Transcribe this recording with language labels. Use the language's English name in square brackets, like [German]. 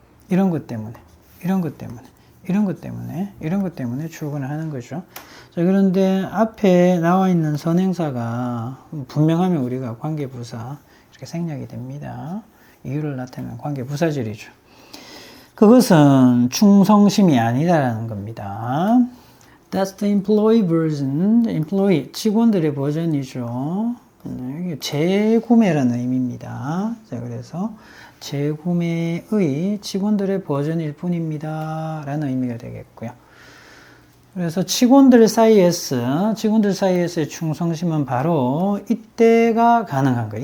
[Korean] 이런 것 때문에, 이런 것 때문에, 이런 것 때문에, 이런 것 때문에 출근을 하는 거죠. 자, 그런데 앞에 나와 있는 선행사가 분명하면 우리가 관계부사 이렇게 생략이 됩니다. 이유를 나타내는 관계부사절이죠. 그것은 충성심이 아니다라는 겁니다. [English] That's the employee version. [Korean] employee, 직원들의 버전이죠. 이게 재구매라는 의미입니다. 자, 그래서 재구매의 직원들의 버전일 뿐입니다. 라는 의미가 되겠고요. 그래서 직원들 사이에서의 충성심은 바로 이때가 가능한 거예요.